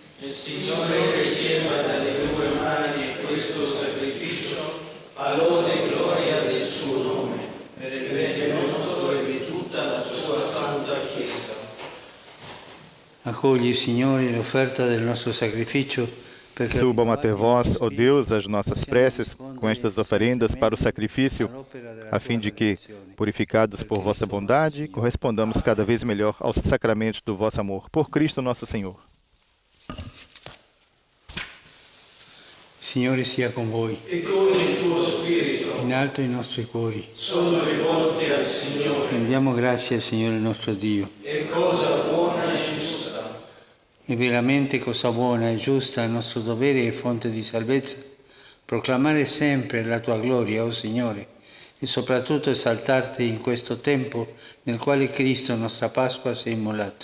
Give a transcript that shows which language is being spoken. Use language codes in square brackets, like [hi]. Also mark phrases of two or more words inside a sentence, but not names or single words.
[it] Il Signore riceva dalle tue mani questo sacrificio a lode e gloria del suo nome, per il bene nostro e di tutta la sua santa Chiesa. Accogli, Signore, l'offerta del nostro sacrificio. [pt] Subam até vós, ó Deus, as nossas preces com estas oferendas para o sacrifício, a fim de que, purificados por vossa bondade, correspondamos cada vez melhor aos sacramentos do vosso amor. Por Cristo nosso Senhor. [it] Signore sia con voi. E con il tuo spirito. In alto i nostri cuori. Sono rivolti al Signore. Rendiamo grazie al Signore nostro Dio. È cosa buona e giusta. È veramente cosa buona e giusta, nostro dovere e fonte di salvezza, proclamare sempre la tua gloria, o Signore, e soprattutto esaltarti in questo tempo nel quale Cristo, nostra Pasqua, si è immolato.